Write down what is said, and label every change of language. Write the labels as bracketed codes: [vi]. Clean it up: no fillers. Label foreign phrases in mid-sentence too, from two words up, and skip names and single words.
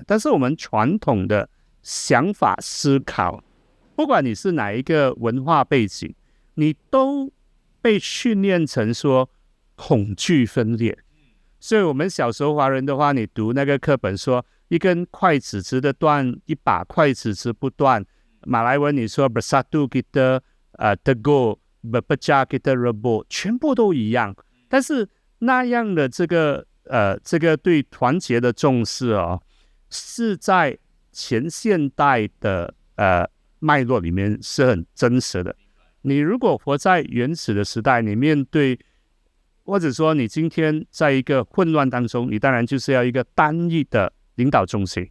[zh] 但是我们传统的想法思考，不管你是哪一个文化背景，你都被训练成说恐惧分裂。所以我们小时候华人的话，你读那个课本说一根筷子直的断，一把筷子直不断。马来文你说 [ms] bersatu kita tegur berpecah kita rebut， [zh] 全部都一样。但是那样的这个对团结的重视是在前现代的脉络里面是很真实的。你如果活在原始的时代，你面对或者说你今天在一个混乱当中，你当然就是要一个单一的领导中心。